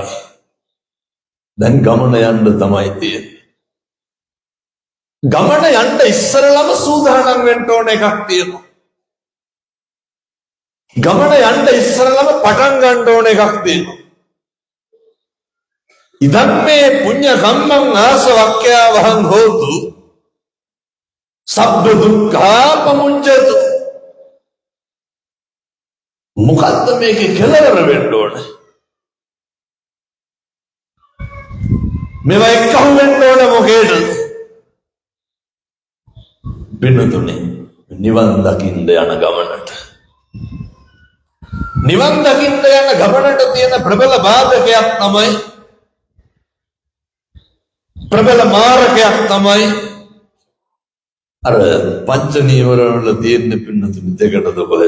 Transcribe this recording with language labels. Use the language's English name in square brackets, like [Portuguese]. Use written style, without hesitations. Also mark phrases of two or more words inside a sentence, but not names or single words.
[Sinhala] දැන් ගමන යන්න තමයි තියෙන්නේ. ගමන යන්න ඉස්සරලම සූදානම් වෙන්න ඕන එකක් තියෙනවා. ගමන යන්න ඉස්සරලම පටන් ගන්න ඕන එකක් තියෙනවා. [Pali] ඉදන් මේ පුඤ්ඤ කම්මං ආසවක්ඛ්‍යා වහං හෝතු සබ්බ දුක්ඛාපමුඤ්චතු. [Sinhala] මොකද්ද මේකේ කෙලවර වෙන්න ඕන? මේවා එක්කහු වෙන්න ඕන මොකේද? පින්නතුනේ නිවන් දකින්න යන ගමනට, නිවන් දකින්න යන ගමනට තියෙන ප්‍රබල බාධකයක් තමයි, ප්‍රබල මාරකයක් තමයි අර පංච නීවර වල තියෙන පින්නතුනේ දෙකටද කොහෙද?